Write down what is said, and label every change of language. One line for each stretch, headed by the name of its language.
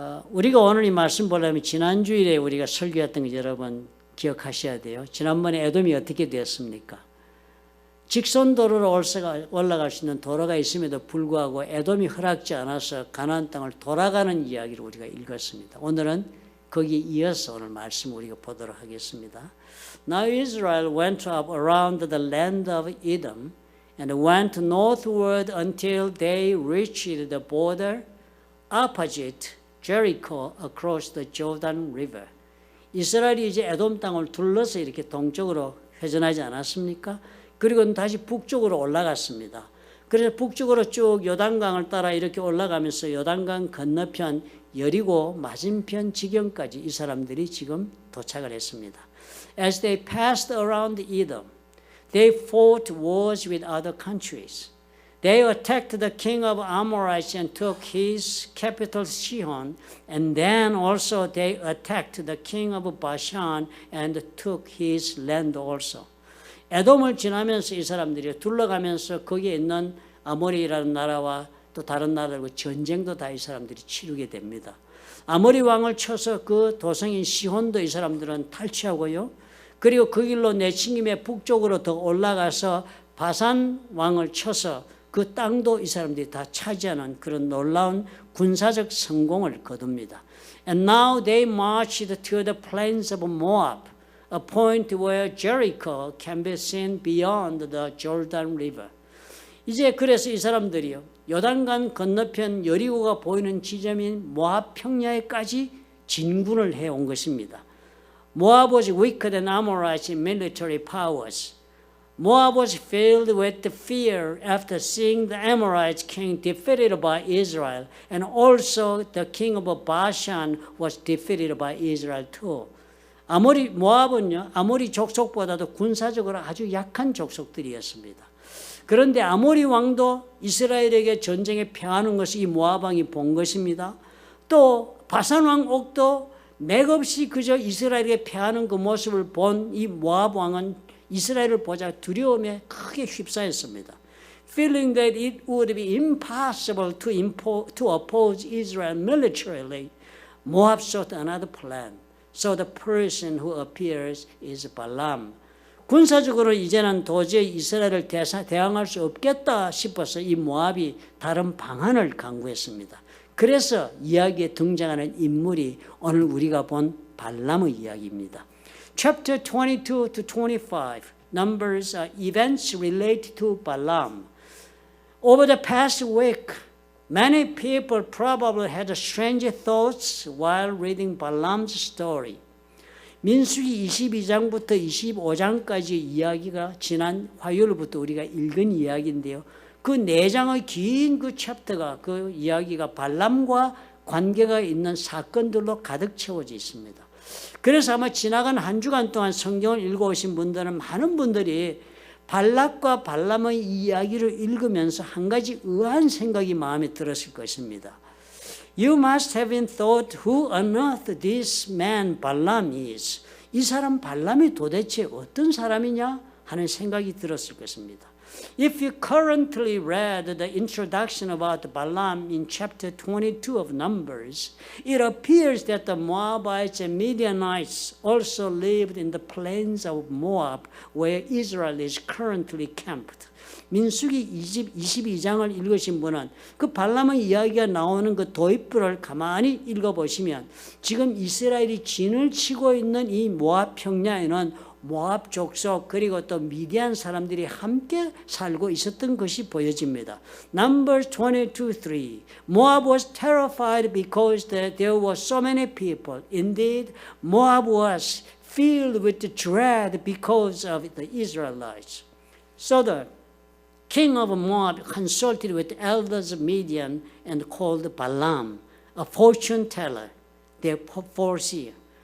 Korean: 우리가 오늘 이 말씀 보려면 지난주일에 우리가 설교했던 거 여러분 기억하셔야 돼요. 지난번에 에돔이 어떻게 되었습니까? 직선도로로 올라갈 수 있는 도로가 있음에도 불구하고 에돔이 허락지 않아서 가나안 땅을 돌아가는 이야기를 우리가 읽었습니다. 오늘은 거기에 이어서 오늘 말씀 우리가 보도록 하겠습니다.
English: Now Israel went up around the land of Edom and went northward until they reached the border opposite Jericho across the Jordan River.
Korean: 이스라엘이 이제 에돔 땅을 둘러서 이렇게 동쪽으로 회전하지 않았습니까? 그리고 다시 북쪽으로 올라갔습니다. 그래서 북쪽으로 쭉 요단강을 따라 이렇게 올라가면서 요단강 건너편 여리고 맞은편 지경까지 이 사람들이 지금 도착을 했습니다.
English: as they passed around Edom, they fought wars with other countries. They attacked the king of Amorites and took his capital Sihon, and then also they attacked the king of Bashan and took his land also.
Korean: 에돔을 지나면서 이 사람들이 둘러가면서 거기에 있는 아모리라는 나라와 또 다른 나라들과 전쟁도 다 이 사람들이 치르게 됩니다. 아모리 왕을 쳐서 그 도성인 시혼도 이 사람들은 탈취하고요. 그리고 그 길로 내친김에 북쪽으로 더 올라가서 바산 왕을 쳐서 그 땅도 이 사람들이 다 차지하는 그런 놀라운 군사적 성공을 거둡니다.
English: And now they marched to the plains of Moab, a point where Jericho can be seen beyond the Jordan River.
Korean: 이제 그래서 이 사람들이요, 요단강 건너편 여리고가 보이는 지점인 모압 평야에까지 진군을 해온 것입니다.
English: Moab was weaker than Amorites in military powers. Moab was filled with fear after seeing the Amorites king defeated by Israel, and also the king of Bashan was defeated by Israel too.
Korean: 모압은요, 아모리 족속보다도 군사적으로 아주 약한 족속들이었습니다. 그런데 아모리 왕도 이스라엘에게 전쟁에 패하는 것을 이 모압 왕이 본 것입니다. 또 바산 왕 옥도 맥없이 그저 이스라엘에게 패하는 그 모습을 본 이 모압 왕은 이스라엘을 보자 두려움에 크게 휩싸였습니다.
English: Feeling that it would be impossible to oppose Israel militarily, Moab sought another plan. So the person who appears is Balaam.
Korean: 군사적으로 이제는 도저히 이스라엘을 대항할 수 없겠다 싶어서 이 모압이 다른 방안을 강구했습니다. 그래서 이야기에 등장하는 인물이 오늘 우리가 본 발람의 이야기입니다.
English: Chapter 22 to 25, Numbers, events related to Balaam. Over the past week, many people probably had strange thoughts while reading Balaam's story.
Korean: 민수기 22장부터 25장까지 이야기가 지난 화요일부터 우리가 읽은 이야기인데요. 그 4장의 긴 그 챕터가 그 이야기가 발람과 관계가 있는 사건들로 가득 채워져 있습니다. 그래서 아마 지나간 한 주간 동안 성경을 읽어오신 분들은 많은 분들이 발락과 발람의 이야기를 읽으면서 한 가지 의아한 생각이 마음에 들었을 것입니다.
English: You must have been thought who on earth this man Balaam is.
Korean: 이 사람 발람이 도대체 어떤 사람이냐 하는 생각이 들었을 것입니다.
English: If you currently read the introduction about Balaam in chapter 22 of Numbers, it appears that the Moabites and Midianites also lived in the plains of Moab, where Israel is currently camped.
Korean: 민수기 22장을 읽으신 분은 그 발람의 이야기가 나오는 그 도입부를 가만히 읽어보시면 지금 이스라엘이 진을 치고 있는 이 모압 평야에는 모압 족속 그리고 또 미디안 사람들이 함께 살고 있었던 것이 보여집니다.
English: Numbers 22:3 Moab was terrified because there were so many people. Indeed, Moab was filled with dread because of the Israelites. So the king of Moab consulted with elders of Midian and called Balaam, a fortune teller, their foreseer.